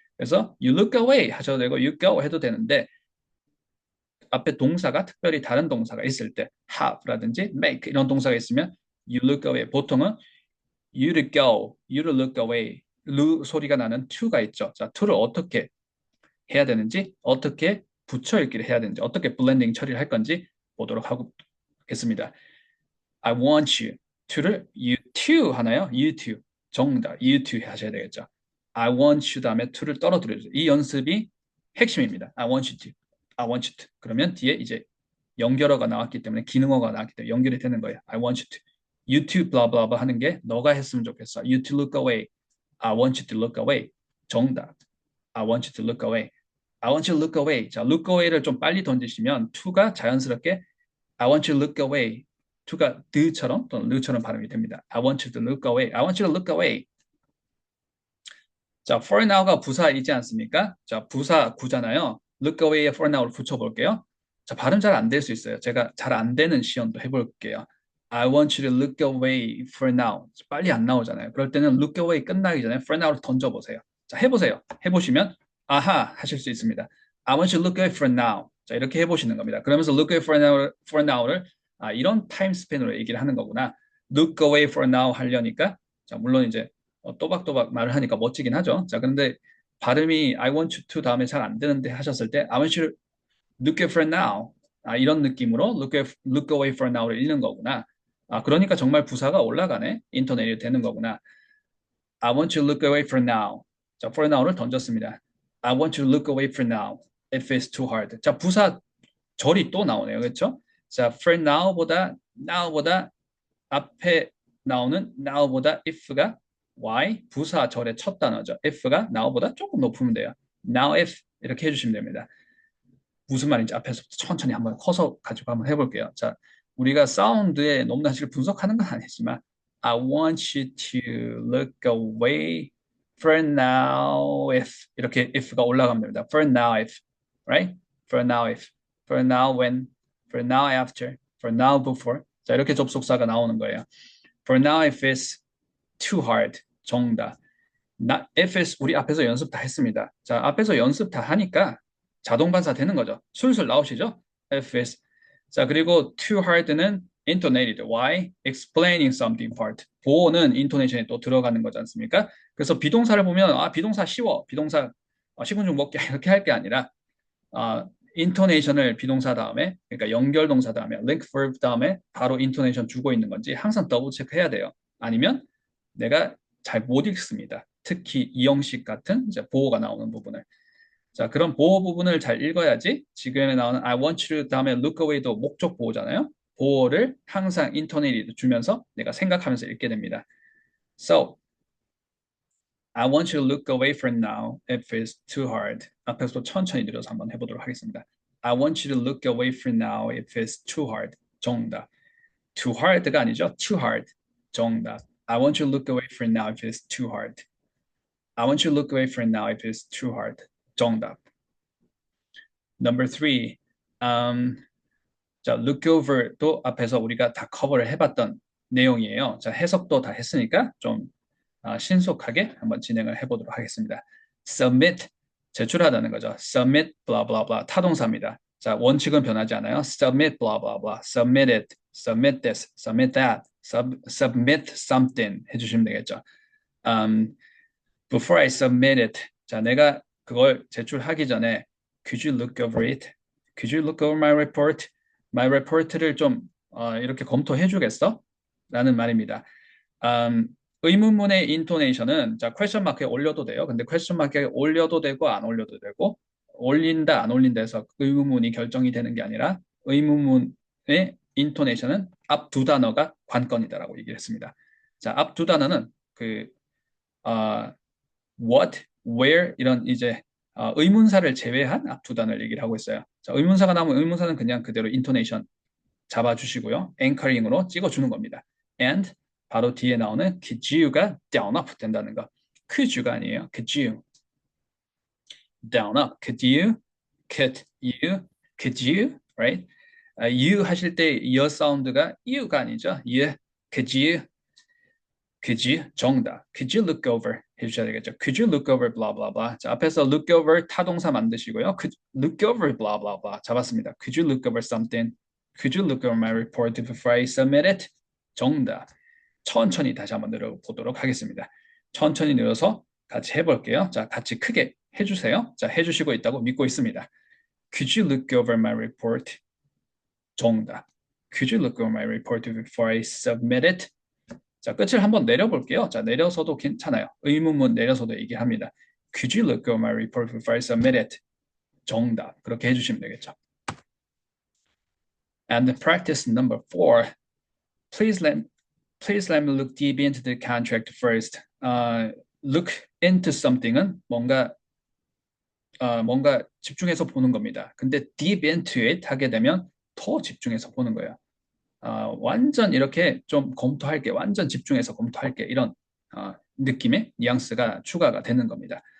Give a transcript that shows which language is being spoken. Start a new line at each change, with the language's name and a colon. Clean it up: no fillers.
Korean: 그래서
English: you look away
Korean: 하셔도 되고
English: you go
Korean: 해도 되는데 앞에 동사가 특별히 다른 동사가 있을 때 have라든지 make 이런 동사가 있으면 you look away 보통은
English: you to go, you to look away
Korean: 소리가 나는 to가 있죠. 자, to를 어떻게 해야 되는지 어떻게 붙여 읽기를 해야 되는지 어떻게 블렌딩 처리를 할 건지 보도록 하겠습니다.
English: I want you to를 you to
Korean: 하나요?
English: you to
Korean: 정답
English: you to
Korean: 하셔야 되겠죠. I want you 다음에 to를 떨어뜨려주세요. 이 연습이 핵심입니다.
English: I want you to, I want you to.
Korean: 그러면 뒤에 이제 연결어가 나왔기 때문에 기능어가 나왔기 때문에 연결이 되는 거예요.
English: I want you to, you to blah blah blah
Korean: 하는 게 너가 했으면 좋겠어.
English: You to look away. I want you to look away.
Korean: 정답.
English: I want you to look away. I want you to look away. 자, look away를
Korean: 좀 빨리 던지시면
English: to가
Korean: 자연스럽게
English: I want you to look away.
Korean: to가 the처럼 또는 the처럼 발음이 됩니다.
English: I want you to look away. I want you to look away.
Korean: 자, for now가 부사이지 않습니까? 자, 부사 구잖아요. look away에 for now를 붙여볼게요. 자, 발음 잘 안 될 수 있어요. 제가 잘 안 되는 시연도 해볼게요.
English: I want you to look away for now.
Korean: 빨리 안 나오잖아요. 그럴 때는 look away 끝나기 전에 for now를 던져보세요. 자, 해보세요. 해보시면 아하 하실 수 있습니다.
English: I want you to look away for now.
Korean: 자, 이렇게 해보시는 겁니다. 그러면서
English: look away for now
Korean: 를 이런 타임 스팬으로 얘기를 하는 거구나.
English: look away for now
Korean: 하려니까 자, 물론 이제 또박또박 말을 하니까 멋지긴 하죠. 자, 근데 발음이
English: I want you to
Korean: 다음에 잘 안 되는데 하셨을 때
English: I want you to look away for now.
Korean: 이런 느낌으로
English: look away for now
Korean: 를 읽는 거구나. 그러니까 정말 부사가 올라가네. 인터넷이 되는 거구나.
English: I want you to look away for now.
Korean: 자, for now를 던졌습니다.
English: I want you to look away for now. If it's too hard.
Korean: 자, 부사 절이 또 나오네요. 그렇죠? 자,
English: for now
Korean: 보다 앞에 나오는 now보다 if가 why 부사 절의 첫 단어죠. if가 now보다 조금 높으면 돼요.
English: now if
Korean: 이렇게 해주시면 됩니다. 무슨 말인지 앞에서부터 천천히 한번 커서 가지고 한번 해볼게요. 자, 우리가 사운드의 높낮이를 분석하는 건 아니지만
English: I want you to look away for now if
Korean: 이렇게 if가 올라가면 됩니다.
English: For now if, right? For now if, for now when, for now after, for now before.
Korean: 자, 이렇게 접속사가 나오는 거예요.
English: For now if it's too hard.
Korean: 정답.
English: if it's
Korean: 우리 앞에서 연습 다 했습니다. 자, 앞에서 연습 다 하니까 자동 반사 되는 거죠. 술술 나오시죠?
English: if it's.
Korean: 자, 그리고
English: too hard는 intonated. Why? Explaining something part.
Korean: 보어는 intonation에 또 들어가는 거지 않습니까? 그래서 비동사를 보면 비동사 쉬워. 비동사 10분 중 먹기 이렇게 할 게 아니라 intonation을 비동사 다음에 그러니까 연결 동사 다음에
English: link verb
Korean: 다음에 바로 intonation 주고 있는 건지 항상 더블 체크해야 돼요. 아니면 내가 잘 못 읽습니다. 특히 이형식 같은 이제 보어가 나오는 부분을. 자, 그런 보어 부분을 잘 읽어야지 지금에 나오는 I want you 다음에 look away도 목적 보어잖아요. 보어를 항상 intonated 주면서 내가 생각하면서 읽게 됩니다.
English: So, I want you to look away for now if it's too hard.
Korean: 앞에서 천천히 들어서 한번 해보도록 하겠습니다.
English: I want you to look away for now if it's too hard.
Korean: 정답. Too hard가 아니죠.
English: Too hard. 정답. I want you to look away for now if it's too hard. I want you to look away for now if it's too hard.
Korean: 정답.
English: Number 3.
Korean: 자, look over도 앞에서 우리가 다 커버를 해봤던 내용이에요. 자, 해석도 다 했으니까 좀 신속하게 한번 진행을 해보도록 하겠습니다. submit, 제출하다는 거죠. submit, blah, blah, blah, 타동사입니다. 자, 원칙은 변하지 않아요.
English: submit, blah, blah, blah, submit it, submit this, submit that, submit something
Korean: 해주시면 되겠죠.
English: Before I submit it,
Korean: 자, 내가 그걸 제출하기 전에
English: could you look over it? Could you look over my report? My report
Korean: 를 좀 이렇게 검토해 주겠어? 라는 말입니다. 의문문의 intonation은 자, question mark에 올려도 돼요. 근데 question mark에 올려도 되고 안 올려도 되고 올린다 안 올린다 해서 의문문이 결정이 되는 게 아니라 의문문의 intonation은 앞 두 단어가 관건이다라고 얘기를 했습니다. 자, 앞 두 단어는 what, where 이런 이제 의문사를 제외한 앞 두 단어를 얘기를 하고 있어요. 자, 의문사가 나오면 의문사는 그냥 그대로 intonation 잡아주시고요. anchoring으로 찍어주는 겁니다. and 바로 뒤에 나오는
English: could you
Korean: 가 down up 된다는 거. could you가 아니에요.
English: could you down up. could you, could you, right?
Korean: you 하실 때 your 사운드가 you가 아니죠.
English: you, could you
Korean: 정답.
English: could you look over
Korean: 해주셔야 되겠죠.
English: could you look over blah blah blah.
Korean: 자, 앞에서 look over 타동사 만드시고요.
English: could look over blah blah blah
Korean: 잡았습니다.
English: could you look over something? could you look over my report before I submit it?
Korean: 정답. 천천히 다시 한번 내려보도록 하겠습니다. 천천히 내려서 같이 해볼게요. 자, 같이 크게 해주세요. 자, 해주시고 있다고 믿고 있습니다.
English: Could you look over my report?
Korean: 정답.
English: Could you look over my report before I submit it?
Korean: 자, 끝을 한번 내려볼게요. 자, 내려서도 괜찮아요. 의문문 내려서도 얘기합니다.
English: Could you look over my report before I submit it?
Korean: 정답. 그렇게 해주시면 되겠죠.
English: And practice number 4. Please let me look deep into the contract first.
Korean: Look into something은 뭔가 집중해서 보는 겁니다. 근데 deep into it 하게 되면 더 집중해서 보는 거예요. 완전 이렇게 좀 검토할게, 완전 집중해서 검토할게 이런 느낌의 뉘앙스가 추가가 되는 겁니다.